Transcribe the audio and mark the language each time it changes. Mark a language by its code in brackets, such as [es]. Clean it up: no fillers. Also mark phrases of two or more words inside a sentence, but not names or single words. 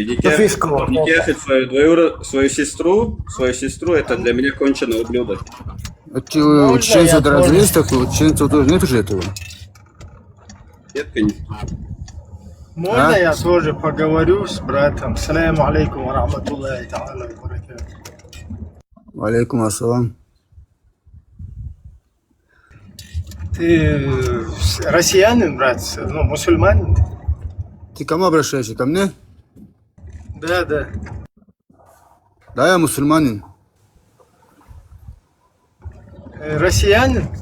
[ru] фишка вопроса. никяхает свою сестру, это для меня конченый ублюдок. А у чеченцев я разве тоже? есть такое? У чеченцев тоже нет уже этого? Детка не... Можно А? я тоже поговорю с братом? [ar] سلام عليكم ورحمة الله تعالى وبركاته. عليكم السلام. [ru] Ты россиянин, брат? Ну, мусульманин? Ты к кому обращаешься? Ко мне? Да, да. Да, я мусульманин. Россиянин?